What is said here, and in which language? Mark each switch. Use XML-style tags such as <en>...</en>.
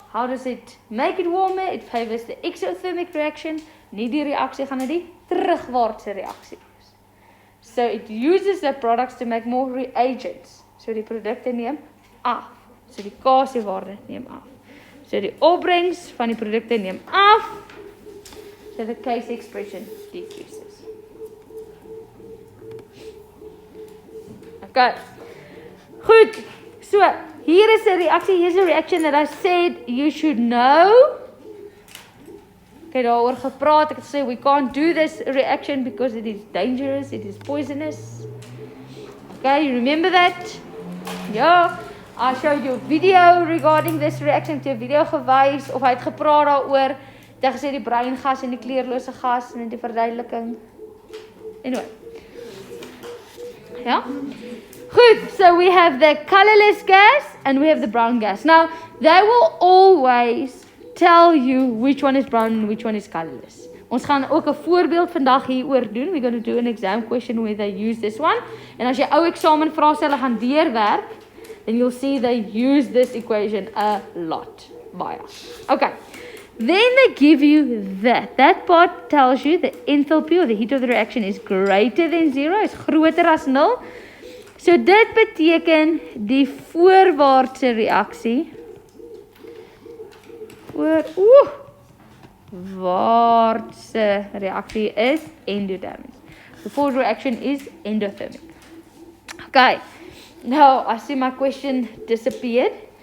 <en>How does it make it warmer? It favors the exothermic reaction.</en> <af>Nie die reaksie gaan die terugwaartse reaksie wees.</af> <en>So it uses the products to make more reagents.</en> <af>So die produkte neem af. So die Kc waarde neem af. So die opbrengs van die produkte neem af.</af> <en>So the Kc expression decreases.</en> <af>Okay. Goed. So, hier is 'n reaksie.</af> <en>Here's a reaction that I said you should know.</en> <af>Ek het daaroor gepraat. Ek het gesê</af> <en>we can't do this reaction because it is dangerous, it is poisonous. Okay, you remember that? Ja. I showed you a video regarding this reaction.</en> <af>Ek het 'n video gewys of hy het gepraat daaroor. Dit gesê die breingas en die kleurlose gas en die verduideliking. Anyway. Ja?</af> <en>Good, so we have the colorless gas and we have the brown gas. Now, they will always tell you which one is brown and which one is colorless.</en> <af>Ons gaan ook 'n voorbeeld vandag hieroor doen.</af> <en>We're going to do an exam question where they use this one.</en> <af>En as jy ou eksamen vraestelle gaan deurwerk,</af> <en>then you'll see they use this equation a lot. Baie. Okay. Then they give you that. That part tells you the enthalpy or the heat of the reaction is greater than 0,</en> <af>is groter as</af> <en>0.</en> <af>So dit beteken die voorwaartse reaksie voorwaartse reaksie is endothermic.</af> <en>The forward reaction is endothermic. Okay. Now I see my question disappeared.</en>